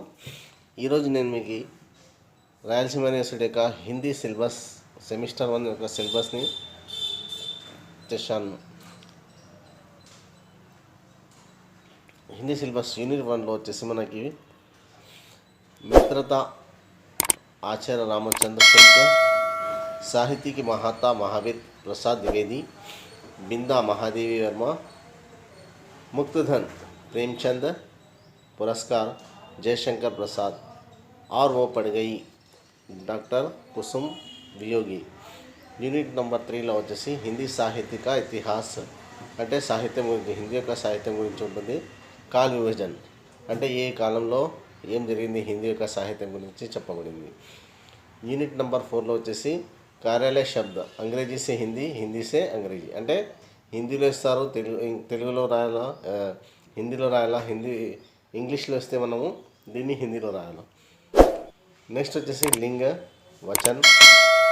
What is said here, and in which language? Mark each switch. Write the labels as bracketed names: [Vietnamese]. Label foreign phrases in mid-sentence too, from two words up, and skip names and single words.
[Telugu] ఈరోజు నేను మీకు రాయలసీమ యూనివర్సిటీ యొక్క హిందీ [English] syllabus semester [Telugu] 1 యొక్క సిలబస్ని తెచ్చాను. హిందీ సిలబస్ యూనిట్ 1లో వచ్చేసి మనకి [Hindi] మిత్రత ఆచార్య రామచంద్ర शुक्ल, साहित्य की महाता महावीर प्रसाद द्विवेदी, बिंदा महादेवी वर्मा, मुक्तधन प्रेमचंद, पुरस्कार जयशंकर प्रसाद और वो पड़ गई डॉक्टर कुसुम वियोगी. [Telugu] యూనిట్ నెంబర్ 3లో వచ్చేసి హిందీ సాహిత్యక ఇతిహాస్ అంటే సాహిత్యం గురించి, హిందీ యొక్క సాహిత్యం గురించి ఉంటుంది. కాల విభజన అంటే ఏ కాలంలో ఏం జరిగింది హిందీ యొక్క సాహిత్యం గురించి చెప్పబడింది. యూనిట్ నెంబర్ 4లో వచ్చేసి [Hindi] कार्यालय शब्द अंग्रेज़ी से हिंदी, हिंदी से अंग्रेज़ी [Telugu] అంటే హిందీలో ఇస్తారు, తెలుగులో రాయాలా, హిందీలో రాయాలా, ఇంగ్లీష్లో ఇస్తే మనము దీన్ని హిందీలో రాయాలి. నెక్స్ట్ వచ్చేసి [Hindi] लिंग वचन